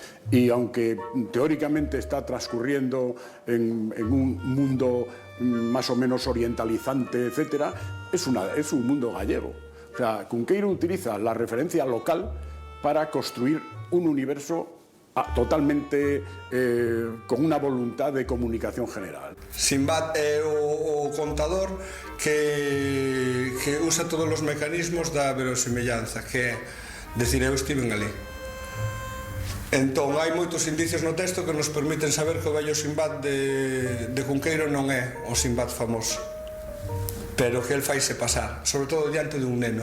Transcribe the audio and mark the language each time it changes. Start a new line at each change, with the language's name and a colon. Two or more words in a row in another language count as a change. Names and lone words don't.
Spanish: Y aunque teóricamente está transcurriendo en un mundo más o menos orientalizante, etc., es un mundo gallego. O sea, Cunqueiro utiliza la referencia local para construir un universo totalmente con una voluntad de comunicación general.
Galician: Simbad é o contador que usa todos os mecanismos da verosemellanza, que é decir, eu estiven ali. Entón, hai moitos indicios no texto que nos permiten saber que o vello Simbad de Cunqueiro non é o Simbad famoso, pero que el faise pasar, sobre todo diante dun neno.